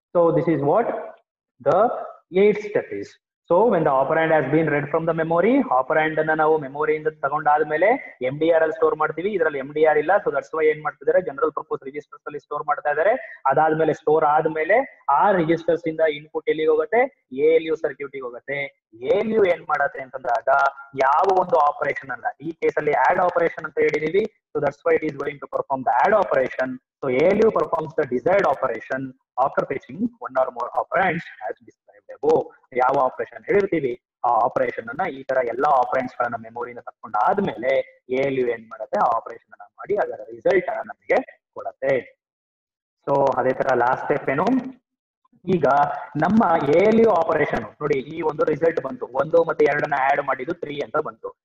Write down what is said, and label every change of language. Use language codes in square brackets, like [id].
[en] So this is what the 8th step is. So when the operand has been read from the memory, operand ಅನ್ನ ನಾವು ಮೆಮೊರಿಯಿಂದ ತಗೊಂಡಾದ್ಮೇಲೆ MDR ಅಲ್ಲಿ store ಮಾಡ್ತೀವಿ. [kn] ಇದರಲ್ಲಿ MDR ಇಲ್ಲ, so that's why ಏನ್ ಮಾಡ್ತಿದ್ದಾರೆ, general purpose registers ಅಲ್ಲಿ store ಮಾಡ್ತಾ ಇದ್ದಾರೆ. ಅದಾದ್ಮೇಲೆ ಸ್ಟೋರ್ ಆದ್ಮೇಲೆ ಆ ರಿಜಿಸ್ಟರ್ಸ್ ಇಂದ ಇನ್ಪುಟ್ ಎಲ್ಲಿಗೆ ಹೋಗುತ್ತೆ? ALU ಸರ್ಕ್ಯೂಟ್ ಗೆ ಹೋಗುತ್ತೆ. ALU ಏನ್ ಮಾಡತ್ತೆ ಅಂತಂದಾಗ ಯಾವ ಒಂದು ಆಪರೇಷನ್ ಅಲ್ಲ, ಈ ಕೇಸಲ್ಲಿ ಆಡ್ ಆಪರೇಷನ್ ಅಂತ ಹೇಳಿದೀವಿ. [en] So that's why it is going to perform the add operation. So ALU performs the desired operation after fetching one or more operands as described above. [kn] ಯಾವ ಆಪರೇಷನ್ ಹೇಳಿರ್ತೀವಿ ಆ ಆಪರೇಷನ್ ಅನ್ನ ಈ ತರ ಎಲ್ಲಾ ಆಪರೆಂಡ್ಸ್ ಗಳನ್ನ ಮೆಮೊರಿಯಿಂದ ತಕೊಂಡಾದ್ಮೇಲೆ ALU ಏನ್ ಮಾಡುತ್ತೆ, ಆ ಆಪರೇಷನ್ ಅನ್ನ ಮಾಡಿ ಅದರ ರಿಸಲ್ಟ್ ಅನ್ನ ನಮಗೆ ಕೊಡುತ್ತೆ. ಸೊ ಅದೇ ತರ ಲಾಸ್ಟ್ ಸ್ಟೆಪ್ ಏನು, ಈಗ ನಮ್ಮ ALU ಆಪರೇಷನ್ ನೋಡಿ, ಈ ಒಂದು ರಿಸಲ್ಟ್ ಬಂತು, 1 ಮತ್ತೆ 2 ಆಡ್ ಮಾಡಿದ್ದು 3 ಅಂತ ಬಂತು.